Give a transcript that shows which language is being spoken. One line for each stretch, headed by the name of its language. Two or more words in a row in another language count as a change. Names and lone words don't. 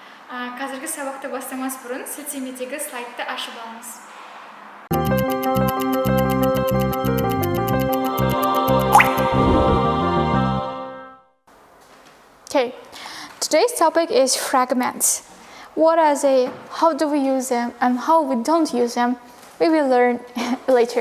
Kazakh: Қазіргі сабақты бастамас бұрын сілтемедегі слайдты ашып алыңыз.
English: Okay, today's topic is fragments. What are they, how do we use them, and how we don't use them, we will learn later.